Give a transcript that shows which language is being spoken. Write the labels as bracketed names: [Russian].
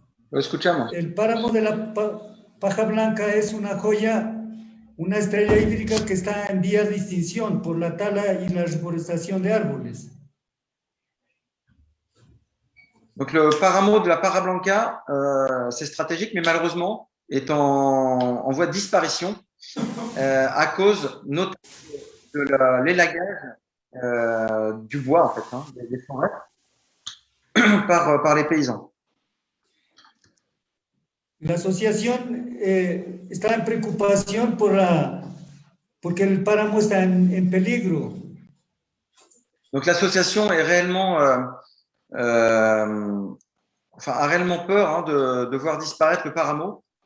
[Spanish] Lo escuchamos. El páramo de la Paja Blanca es una joya, una estrella hídrica que está en vías de extinción por la tala y la reforestación de árboles. [French] Donc le páramo de la Parra Blanca, c'est stratégique, mais malheureusement est en voie de disparition à cause notamment de l'élagage du bois, en fait, hein, des forêts, par les paysans. [Spanish] La asociación está en preocupación porque el páramo está en peligro. [French] Donc l'association est réellement, a réellement peur de voir disparaître le paramo.